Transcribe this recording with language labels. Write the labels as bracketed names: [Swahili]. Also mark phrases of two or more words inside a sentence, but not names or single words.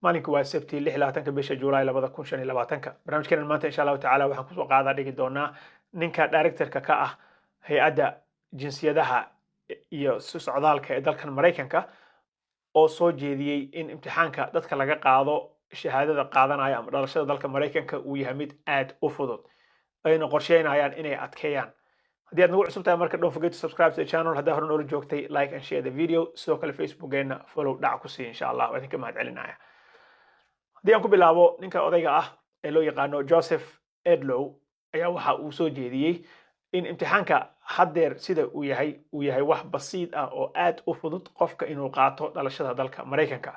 [Somali] maalinku waa sabti 26 bisha July 2025 barnaamijkeena maanta [Arabic] insha Allah taala [Somali] waxaan ku soo qaadaa dhigi doonaa ninka directorka ka ah hay'adda jinsiyadaha iyo socdaalka ee dalkan Mareykanka oo soo jeediyay in imtixaanka dadka laga qaado shahaadada qaadanaya ama dhalashada dalka Mareykanka uu yahay mid aad u fudud ayna qorsheynayaan inay adkeeyaan. haddii aad nagu cusub tahay marka [English] don't forget to subscribe to the channel [Somali] haddaa hore noola joogtay [English] like and share the video [Somali] sidoo kale facebookeena follow dhac ku sii [Arabic] insha Allah [Somali] waa idinka mahadcelinaya. haddii aan ku bilaabo ninka odayga ah ee loo yaqaano Joseph Edlow ayaa waxa uu soo jeediyay in imtixaanka haddeer sida uu yahay wax basiid ah oo aad u fudud qofka inuu qaato dhalashada dalka Mareykanka.